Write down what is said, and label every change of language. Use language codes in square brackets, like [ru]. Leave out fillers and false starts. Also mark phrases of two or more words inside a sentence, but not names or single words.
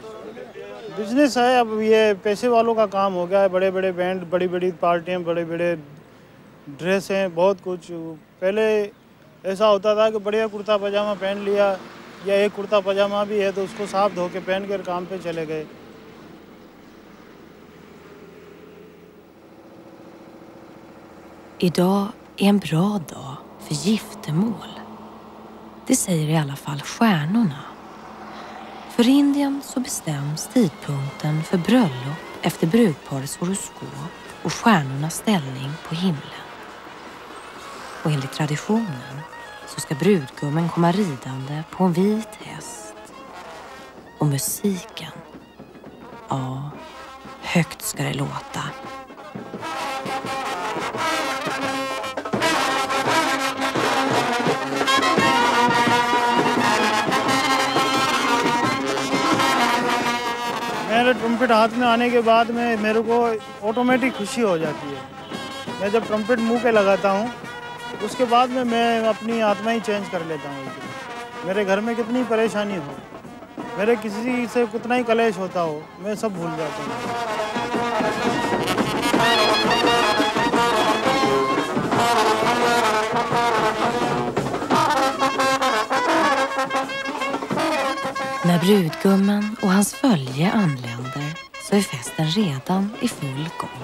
[hi] बिजनेस है, अब ये पैसे वालों का काम हो गया है। बड़े बड़े बैंड, बड़ी बड़ी पार्टियाँ, बड़े बड़े ड्रेस हैं, बहुत कुछ। पहले ऐसा होता था कि बढ़िया कुर्ता पजामा पहन लिया, या एक कुर्ता पजामा भी है तो उसको साफ धो के पहन कर काम पे चले गए। [sv] Idag är en bra dag för giftermål. Det säger i alla fall stjärnorna. För Indien så bestäms tidpunkten för bröllop efter brudparets horoskop och stjärnornas ställning på himlen. Och enligt traditionen så ska brudgummen komma ridande på en vit häst. Och musiken, ja, högt ska det låta. [hi] मेरे ट्रम्पेट हाथ में आने के बाद में मेरे को ऑटोमेटिक खुशी हो जाती है। मैं जब ट्रम्पेट मुंह पे लगाता हूँ उसके बाद में मैं अपनी आत्मा ही चेंज कर लेता हूँ। मेरे घर में कितनी परेशानी हो, मेरे किसी से कितना ही कलेश होता हो, मैं सब भूल जाता हूँ। [sv] När brudgummen och hans följe anländer så är festen redan i full gång.